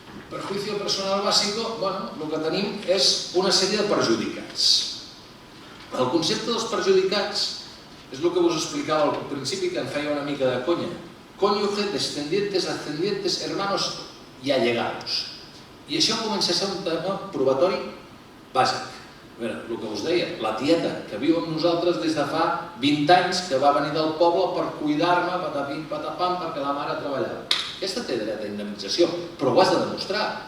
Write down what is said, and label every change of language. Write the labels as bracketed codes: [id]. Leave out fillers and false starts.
[es] Perjuicio personal básico, [ca] el que tenim és una sèrie de perjudicats. El concepte dels perjudicats és el que us explicava al principi, que em feia una mica de conya. [es] Cónyuge, descendientes, ascendientes, hermanos y allegados. [ca] I això comença a ser un tema probatori bàsic. El que us deia, la tieta que viu amb nosaltres des de fa 20 anys, que va venir del poble per cuidar-me, patapim, patapam, perquè la mare treballava. Aquesta té dret a indemnització, però ho has de demostrar.